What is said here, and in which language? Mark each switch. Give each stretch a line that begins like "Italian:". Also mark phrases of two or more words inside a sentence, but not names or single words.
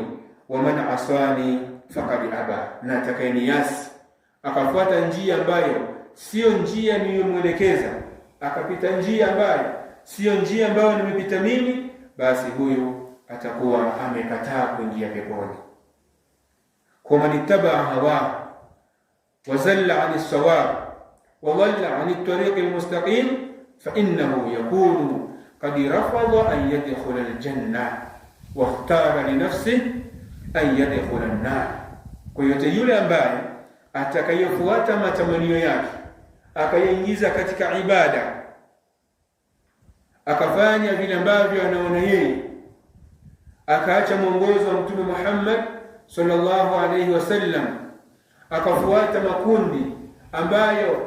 Arabic: ومن عصاني فقد أبى,
Swahili: na atakayeniasi akafuata njia ambayo sio njia niliyomwelekeza, akapita njia ambayo sio njia ambayo nimepita mimi, basi huyu atakuwa amekataa kuingia peponi.
Arabic: Kwa من اتبع هوى وزل عن الصواب وضل عن الطريق المستقيم فإنه يكون قد رفض أن يدخل الجنة واختار لنفسه أن يدخل النار.
Swahili: Kwa yote yule ambaye atakayefuata matamanio yake akayaingiza katika ibada, akafanya vile ambavyo anaona yeye, akaacha mwongozo wa Mtume Muhammad
Arabic: صلى الله عليه وسلم,
Swahili: akafuata makundi ambayo